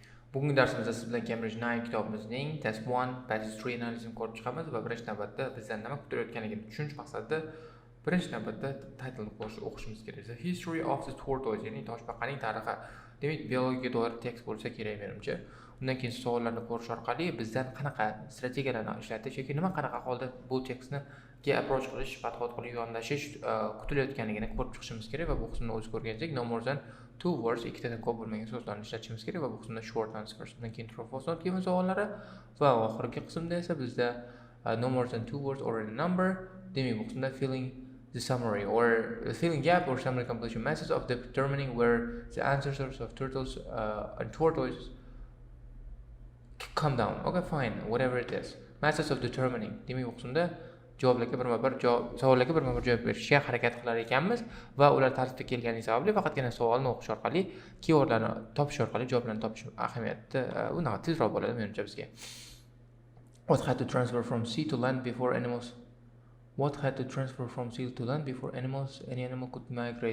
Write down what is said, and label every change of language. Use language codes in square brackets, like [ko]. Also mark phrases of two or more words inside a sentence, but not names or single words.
[uz] Bugungi darsimizda siz bilan Cambridge 9 kitobimizning Test 1, Passage 3 analizini ko'rib chiqamiz va birinchi navbatda bizdan nima kutilayotganligini tushunish maqsadida birinchi navbatda titlni o'qishimiz kerak. [en] The History of the Tortoise, [uz] ya'ni toshbaqaning tarixi. Demak, biologiyaga doir tekst bo'lsa kerak menimcha. Undan keyin savollarni ko'rish orqali bizdan qanaqa strategiyalarni ishlatish yoki nima qanaqa holda bu tekstni approach qilish, podxod qilib yondashish kutilayotganligini ko'rib chiqishimiz kerak va bu qismni o'zi ko'rgandek [en] no more than two words, [uz] ikkitadan ko'p bo'lmagan so'zlarni ishlatishimiz kerak va bu qismda [en] short answers, [uz] undan keyin [en] true false not given [uz] savollari va oxirgi qismda esa bizda [en] no more than two words or a number. [uz] Demak, bu qismda [en] filling the summary or filling gap or summary completion methods of determining where the ancestors of turtles and tortoises come down. Okay, fine, whatever it is. Methods of determining. [uz] Demak, bu qismda javoblarga birma-bir savollarga birma-bir javob berishga harakat qilar ekanmiz va ular tartibda kelgani sababli faqatgina savolni o'qish orqali, keywordlarni topish orqali javoblarni topish ahamiyati unaqa tezroq bo'ladi menimcha bizga. [en] What had to transfer from sea to land before animals? What had to transfer from sea to land before animals? Any animal could migrate.